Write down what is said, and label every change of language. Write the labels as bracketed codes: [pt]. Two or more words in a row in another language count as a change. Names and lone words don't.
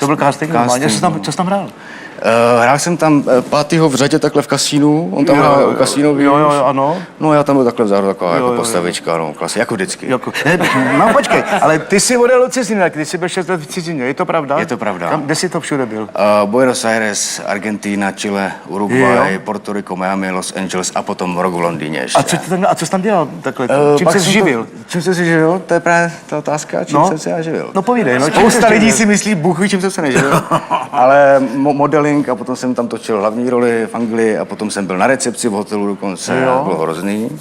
[cs] To byl casting? Co jsi tam hrál? Hrál jsem tam pátýho v řadě takhle v kasínu, on tam hrál u kasínu, víš? Jo, ano. No já tam byl takhle vzadu, taková jako postavička, no, klasy, jako vždycky. No počkej, ale ty jsi odjel do ciziny, ty jsi byl 6 let v cizině, je to pravda? Je to pravda. Kde jsi to všude byl? Buenos Aires, Argentina, Chile, Uruguay, Puerto Rico, Miami, Los Angeles a potom rok v Londýně ještě. A co jsi tam dělal takhle? Čím Pak jsi jsem živil? Čím jsem se živil? To je právě ta otázka, čím jsem se já živil. No povídej, no. Spousta lidí si myslí, Bůh ví, čím jsem se neživil. Ale modeling a potom jsem tam točil hlavní roli v Anglii a potom jsem byl na recepci v hotelu dokonce, bylo hrozný.